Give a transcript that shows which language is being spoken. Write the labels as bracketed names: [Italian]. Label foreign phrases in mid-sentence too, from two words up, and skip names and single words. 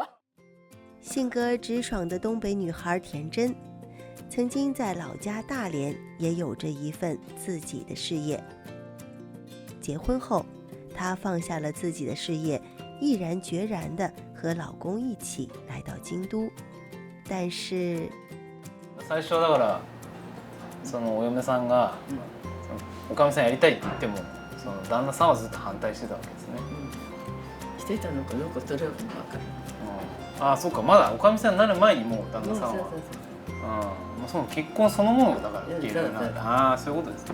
[Chinese] 性格直爽的东北女孩田真，曾经在老家大连也有着一份自己的事业。结婚后，她放下了自己的事业，毅然决然地和老公一起来到京都。但是 [Japanese] 最初だからそのお嫁さんがおかみさんやりたいって言ってもその旦那さんはずっと反対してたわけですね。してたのかよくそれは分かる。ああ、そうか、まだおかみさんになる前にもう旦那さんは、その結婚そのものがだからっていうふうなんだ。ああ、そういうことですね。